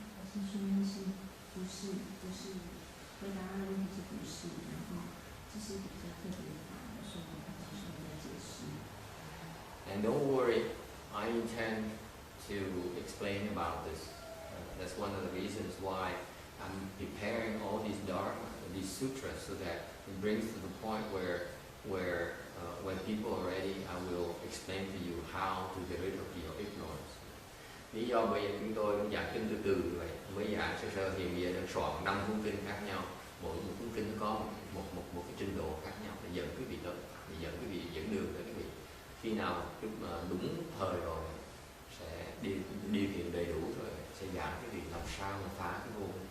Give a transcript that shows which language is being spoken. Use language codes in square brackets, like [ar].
[zh] 是说那是不是回答他的问题是不是，然后这是比较特别的法，所以他到时候再解释。 [en] And don't worry, I intend to explain about this. That's one of the reasons why I'm preparing all these dharma, these sutras, so that it brings to the point where when people are ready, I will explain to you how to get rid of your ignorance. [vi] Lý do bây giờ chúng tôi cũng giảng kinh từ như vậy. Mới giảng sơ thì bây giờ đang soạn 5 cuốn kinh khác nhau. Mỗi một cuốn kinh có một cái trình độ khác nhau để dẫn quý vị tới, để dẫn quý vị dẫn đường tới quý vị. Khi nào lúc mà đúng thời rồi sẽ điều kiện đầy đủ rồi sẽ giảng cái việc làm sao mà phá cái vô.